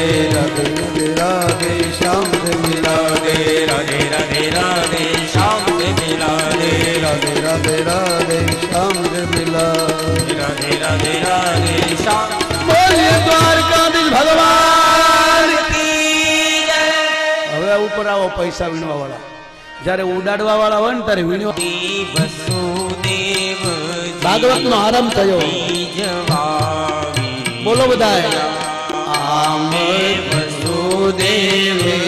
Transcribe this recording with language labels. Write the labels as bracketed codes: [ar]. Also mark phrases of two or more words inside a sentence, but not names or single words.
[hi] राधे राधे राधे श्याम से मिला दे राधे राधे राधे श्याम से मिला दे राधे राधे राधे श्याम से मिला राधे राधे राधे श्याम बोलिए द्वारकाधीश भगवान की जय [gu] હવે ઉપર આવો પૈસા વીણવા વાળા જ્યારે ઉડાડવા વાળા હોય ને ત્યારે વીણવા વસુદેવ ભાગવત નો આરંભ થયો જવાવી બોલો બધાય આમે વસુદેવ